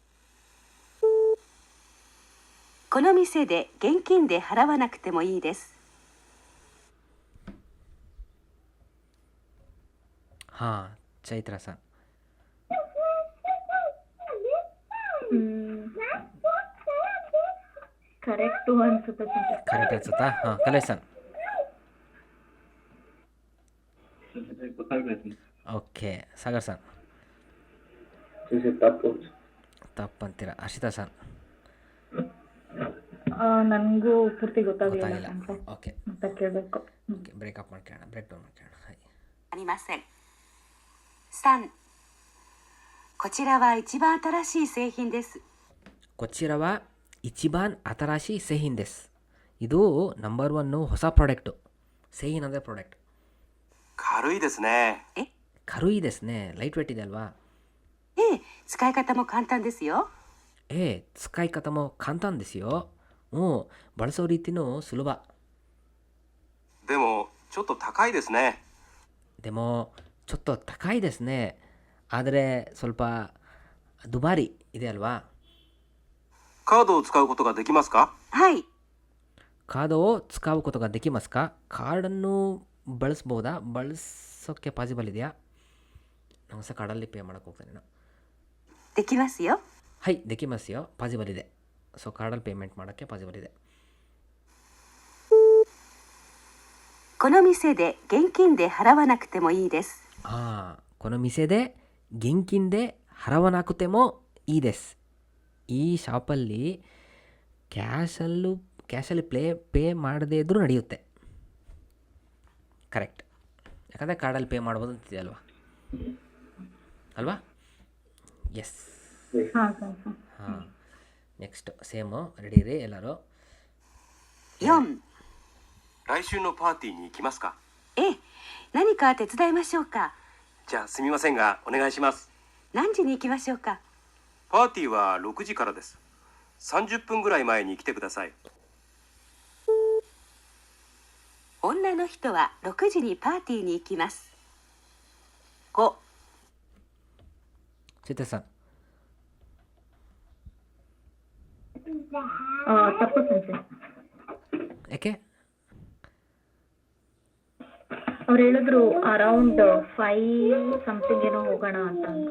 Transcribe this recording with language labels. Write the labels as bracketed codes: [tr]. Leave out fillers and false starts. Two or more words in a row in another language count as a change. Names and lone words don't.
[ja] この店で現金で払わなくてもいいです。チャイトラさん。 [kn] ಕರೆಕ್ಟು ಅನ್ಸುತ್ತೆ ಸೆನ್ಸೆ. ಕರೆಕ್ಟ್ ಅನ್ಸುತ್ತಾ? ಹಾಂ, ಕಲೇಸನ್. ಗೊತ್ತಾಗಲಿಲ್ಲ ಸೆನ್ಸೆ. ಓಕೆ, ಸಾಗರ್ ಸನ್. ಸೆನ್ಸೆ ತಪ್ಪು. ತಪ್ಪಂತೀರಾ? ಹರ್ಷಿತಾ ಸನ್. ನನಗೂ ಪೂರ್ತಿ ಗೊತ್ತಾಗಲಿಲ್ಲ ಗೊತ್ತಾಗಿಲ್ಲ. ಸೆನ್ಸೆ. ಓಕೆ, ಮತ್ತೆ ಕೇಳಬೇಕು. ಓಕೆ, ಬ್ರೇಕಪ್ ಮಾಡ್ಕೊಳ್ಳೋಣ, [en] break down [kn] ಮಾಡ್ಕೊಳ್ಳೋಣ. ಹಾಯ್. [ja] ありません。3、こちらは一番新しい製品です。こちらは一番新しい製品です。 [kn] ಇದು ನಂಬರ್ 1 ಹೊಸ ಪ್ರಾಡಕ್ಟು. ಸೇಹಿನ್ ಅಂದರೆ ಪ್ರಾಡಕ್ಟ್. [ja] 軽いですね。軽いですね。ライトウェイト [kn] ಇದೆ ಅಲ್ವಾ? [ja] ええ、使い方も簡単ですよ。使い方も簡単ですよ。 [kn] ಬಳಸೋ ರೀತಿನೂ ಸುಲಭ. [ja] でもちょっと高いですね。でもちょっと高いですね。 [kn] ಆದರೆ ಸ್ವಲ್ಪ ದುಬಾರಿ ಇದೆ ಅಲ್ವಾ? [ja] カードを使うことができますか？はい。カードを使うことができますか? [kn] ಕಾರ್ಡನ್ನು ಬಳಸ್ಬೋದಾ? ಬಳಸೋಕ್ಕೆ ಪಾಸಿಬಲ್ ಇದೆಯಾ? ನಾವು ಸಹ ಕಾರ್ಡಲ್ಲಿ ಪೇ ಮಾಡೋಕ್ಕೆ ಹೋಗ್ತಾನೆ ನಾನು. [ja] できますよ。はい、できますよ。 [kn] ಪಾಸಿಬಲ್ ಇದೆ. ಸೊ ಕಾರ್ಡಲ್ಲಿ ಪೇಮೆಂಟ್ ಮಾಡೋಕ್ಕೆ ಪಾಸಿಬಲ್ ಇದೆ. [ja] この店で現金で払わなくてもいいです。この店で現金で払わなくてもいいです. [kn] ಈ ಶಾಪಲ್ಲಿ ಕ್ಯಾಶಲ್ಲಿ ಪೇ ಮಾಡದೇ ಇದ್ರೂ ನಡೆಯುತ್ತೆ. ಕರೆಕ್ಟ್. ಯಾಕಂದರೆ ಕಾರ್ಡಲ್ಲಿ ಪೇ ಮಾಡ್ಬೋದು ಅಂತಿದೆ ಅಲ್ವಾ? ಎಸ್. ಹಾಂ ಸೆನ್ಸೆ. ಹಾಂ, [en] next same. [kn] ರೆಡಿ ರೀ ಎಲ್ಲರೂ? [ja] 4、来週のパーティーに行きますか？ええ、何か手伝いましょうか。じゃあすみませんがお願いします。何時に行きましょうか。パーティーは6時からです。30分ぐらい前に来てください。女の人は6時にパーティーに行きます。5、 [kn] ಚೇತ ಸರ್. ತಪ್ಪು ಸೆನ್ಸೆ. ಯಾಕೆ? ಅವ್ರು ಹೇಳಿದ್ರು [en] around 5 something [kn] ಏನೋ ಹೋಗೋಣ ಅಂತ ಅಂದ್ರು.